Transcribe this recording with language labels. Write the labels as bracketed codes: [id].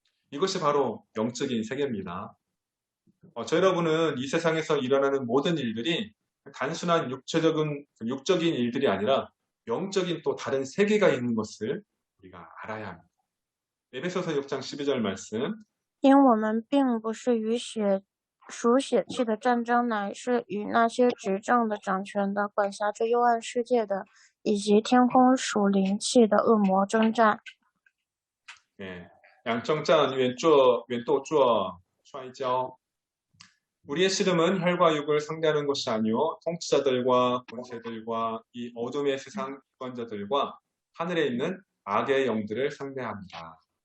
[ko] 이것이 바로 영적인 세계입니다. 저 여러분은 이 세상에서 일어나는 모든 일들이 단순한 육적인 일들이 아니라 영적인 또 다른 세계가 있는 것을 우리가 알아야 합니다. 에베소서 6장 12절 말씀. [zh] 因我们并不是属血气的战争，乃是与那些执政的、掌权的、管辖着幽暗世界的，以及天空属灵气的恶魔征战。 [ko] 네, 양정짠 왼또 좌이交 우리의 씨름은 혈과 육을 상대하는 것이 아니요 통치자들과 권세들과 이 어둠의 세상 주관자들과 하늘에 있는 악의 영들을 상대합니다.